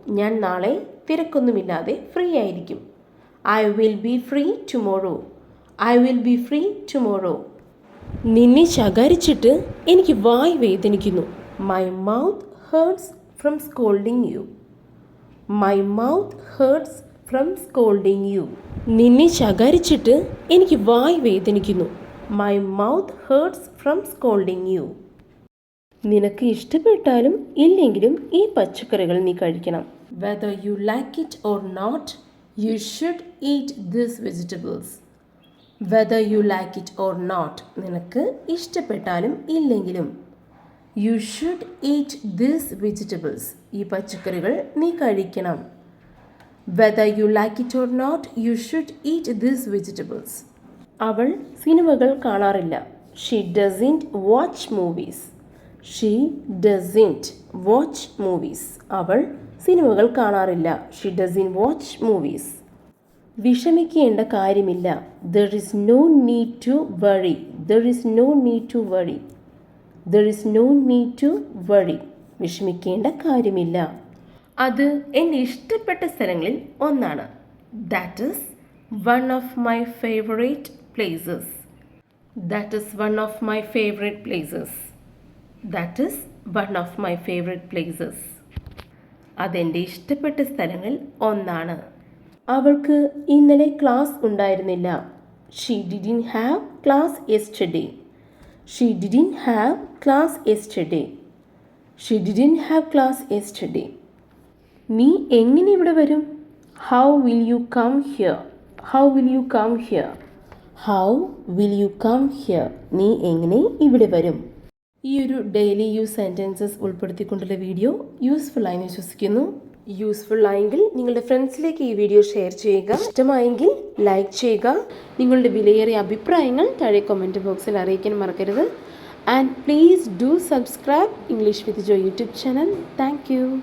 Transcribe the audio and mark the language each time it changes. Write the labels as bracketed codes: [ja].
[ml] ഞാൻ നാളെ തിരക്കൊന്നുമില്ലാതെ ഫ്രീ ആയിരിക്കും. [en] I will be free tomorrow. I will be free tomorrow. [ml] നിന്നെ ശകാരിച്ചിട്ട് എനിക്ക് വായ് വേദനിക്കുന്നു. [en] My mouth hurts from scolding you. My mouth hurts from scolding you. [ml] നിന്നെ ശകാരിച്ചിട്ട് എനിക്ക് വായ് വേദനിക്കുന്നു. [en] My mouth hurts from scolding you. [ml] നിനക്ക് ഇഷ്ടപ്പെട്ടാലും ഇല്ലെങ്കിലും ഈ പച്ചക്കറികൾ നീ കഴിക്കണം. [en] Whether you like it or not, you should eat these vegetables. Whether you like it or not, [ml] നിനക്ക് ഇഷ്ടപ്പെട്ടാലും ഇല്ലെങ്കിലും [en] you should eat these vegetables. [ml] ഈ പച്ചക്കറികൾ നീ കഴിക്കണം. [en] Whether you like it or not, you should eat these vegetables. [ml] അവൾ സിനിമകൾ കാണാറില്ല. [en] She doesn't watch movies. She doesn't watch movies. [ml] അവൾ സിനിമകൾ കാണാറില്ല. [en] She doesn't watch movies. [ml] വിഷമിക്കേണ്ട കാര്യമില്ല. [en] There is no need to worry. There is no need to worry. There is no need to worry. [ml] വിഷമിക്കേണ്ട കാര്യമില്ല. അത് എൻ്റെ ഇഷ്ടപ്പെട്ട സ്ഥലങ്ങളിൽ ഒന്നാണ്. [en] That is one of my favorite places. That is one of my favorite places. That is one of my favorite places. [ml] അതെൻ്റെ ഇഷ്ടപ്പെട്ട സ്ഥലങ്ങളിൽ ഒന്നാണ്. അവൾക്ക് ഇന്നലെ ക്ലാസ് ഉണ്ടായിരുന്നില്ല. [en] She didn't have class yesterday. She didn't have class yesterday. She didn't have class yesterday. [ml] നീ എങ്ങനെ ഇവിടെ വരും? [en] How will you come here? How will you come here? How will you come here? [ml] നീ എങ്ങനെ ഇവിടെ വരും? ഈ ഒരു daily use sentences ഉൾപ്പെടുത്തിക്കൊണ്ടുള്ള video useful ആയി വിശ്വസിക്കുന്നു. യൂസ്ഫുൾ ആയെങ്കിൽ നിങ്ങളുടെ ഫ്രണ്ട്സിലേക്ക് ഈ വീഡിയോ ഷെയർ ചെയ്യുക. ഇഷ്ടമായെങ്കിൽ ലൈക്ക് ചെയ്യുക. നിങ്ങളുടെ വിലയേറിയ അഭിപ്രായങ്ങൾ താഴെ കമൻറ്റ് ബോക്സിൽ അറിയിക്കാൻ മറക്കരുത്. [en] And please do subscribe English with Jo YouTube channel. Thank you.